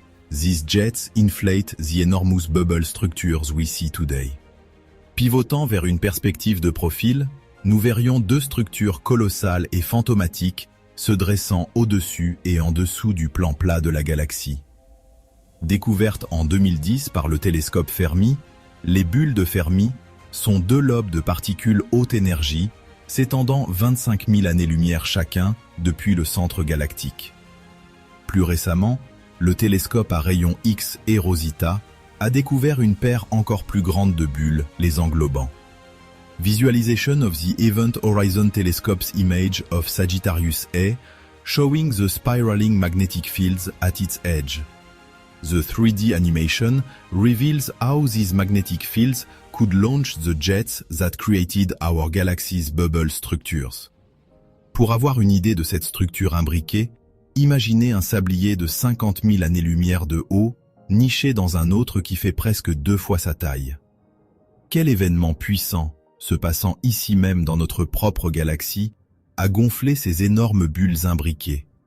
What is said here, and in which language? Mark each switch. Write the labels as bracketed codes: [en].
[en] These jets inflate the enormous bubble structures we see today. [fr] Pivotant vers une perspective de profil, nous verrions 2 structures colossales et fantomatiques se dressant au-dessus et en dessous du plan plat de la galaxie. Découvertes en 2010 par le télescope Fermi, les bulles de Fermi sont 2 lobes de particules haute énergie s'étendant 25 000 années-lumière chacun depuis le centre galactique. Plus récemment, le télescope à rayons X et Rosita a découvert une paire encore plus grande de bulles les englobant. [en] Visualization of the Event Horizon Telescope's image of Sagittarius A, showing the spiraling magnetic fields at its edge. The 3D animation reveals how these magnetic fields could launch the jets that created our galaxy's bubble structures. [fr] Pour avoir une idée de cette structure imbriquée, imaginez un sablier de 50 000 années-lumière de haut, niché dans un autre qui fait presque 2 fois sa taille. Quel événement puissant, se passant ici même dans notre propre galaxie, a gonflé ces énormes bulles imbriquées?